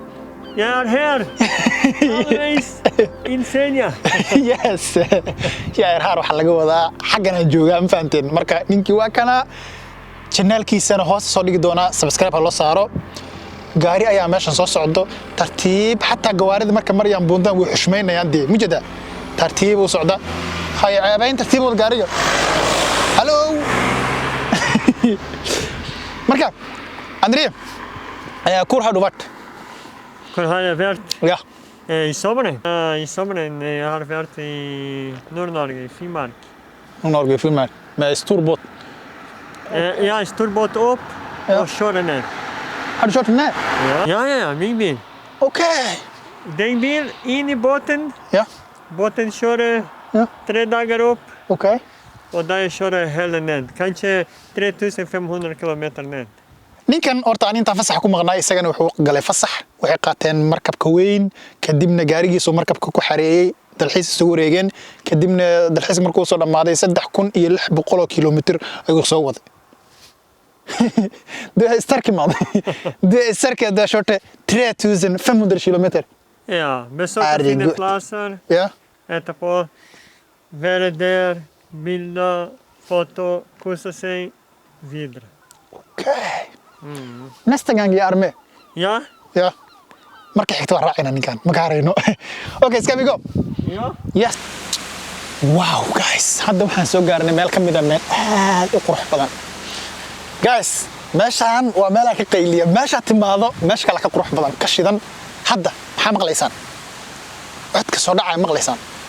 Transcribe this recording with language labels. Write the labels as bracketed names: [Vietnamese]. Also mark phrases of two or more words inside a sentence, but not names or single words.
[English] you're here always in Sanya yes yeah [Somali] har waxa laga wadaa xagana jooga ma fahanteen marka ninkii waa kana channelkiisana hoos soo dhigi doona subscribe ha loo saaro gaari ayaa meesha soo socdo tartiib hatta gawaarida marka Maryam buundan way xushmeynayaan dee mujada tartiib u socda hay ceebayn tartiib wal gaariga hello marka Andrea ayaa ku hadhubat kun haya vert [Swedish] ja i sommaren har varit i Nord-Norge i Finnmark Finnmark med storbåt ja storbåt upp och köra ner. Har du kört den här? Ja, min bil. Okej. Den bil in i båten. Ja. Båten kör 3 dagar upp. Okej. Och där kör hela ned. Kanske 3500 kilometer ned. [Somali] ninkan horta aan inta fasax ku maqnaa isagana wuxuu galay fasax waxay qaateen markabka weyn kadibna gaarigiisu markabka ku xareeyay dalxiis soo wareegeen kadibna dalxiis markuu soo dhamaaday 3600 kilometer ayuu soo waday [Swedish] det är starkt man. Det är säkert där shorte 3500 kilometer. Ja, besöka fina platser. Ja. Äta på, vara där, bilda, foto, kussa sig, vidare. Okej. Nästa gång jag är med. Ja. Ja. [Somali] Marka xigta waa raacina ninkan ma gaarayno. [Swedish] Okay, ska vi gå? Ja. [English] Yes. Wow guys, [Somali] hadda waxaan soo gaarnay meel kamid ah meel aad u qurux badan. guys meeshaan waa meel ka qayliya meesha timaado meesha kala ka qurux badan ka shidan hadda maxaa maqlaysaan codka soo dhacay maqlaysaan